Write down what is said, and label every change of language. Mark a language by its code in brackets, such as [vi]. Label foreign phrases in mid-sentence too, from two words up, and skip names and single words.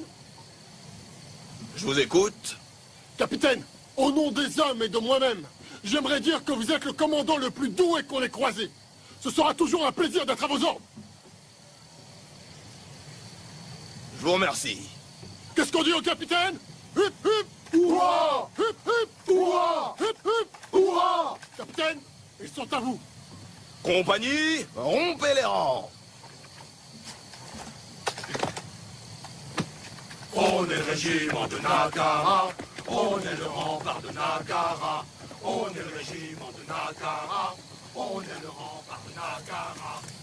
[fr] Je vous écoute. Capitaine, au nom des hommes et de moi-même, j'aimerais dire que vous êtes le commandant le plus doué qu'on ait croisé. Ce sera toujours un plaisir d'être à vos ordres. Je vous remercie. Qu'est-ce qu'on dit au capitaine? Hup, hup, hurrah! Hup, hup, hurrah! Hup, hup, hurrah! Capitaine, ils sont à vous. Compagnie, rompez les rangs. On est le régiment de Nagara, on est le rempart de Nagara, on est le régiment de Nagara, on est le rempart de Nagara.